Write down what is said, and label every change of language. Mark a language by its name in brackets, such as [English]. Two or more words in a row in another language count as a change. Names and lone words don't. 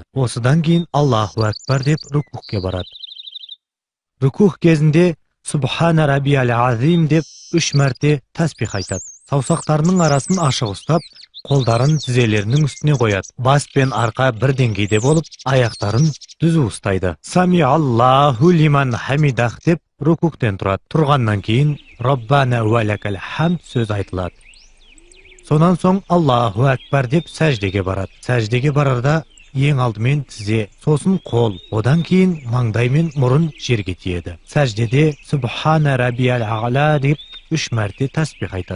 [Kazakh] Осыдан кейін [Arabic] الله أكبر [Kazakh] деп рукухке барады. Рукух кезінде [Arabic] سبحان ربي العظيم [Kazakh] деп 3 мәрте тәсбих айтады. Саусақтарының арасын ашық ұстап, қолдарын тізелерінің үстіне қояды. Бас пен арқа бір деңгейде болып, аяқтарын түзу ұстайды. [Arabic] سمع الله لمن حمده [Kazakh] деп рукуктен тұрады. Тұрғаннан кейін [Arabic] ربنا ولك الحمد [Kazakh] сөз айтылады. Сонан соң [Arabic] الله أكبر [Kazakh] деп сәждеге барады. Сәждеге барарда ең алдымен тізе, сосын қол, одан кейін маңдай мен мұрын жерге тиеді. Сәждеде [Arabic] سبحان ربي الأعلى [Kazakh] деп 3 мәрте тәсбих айтады.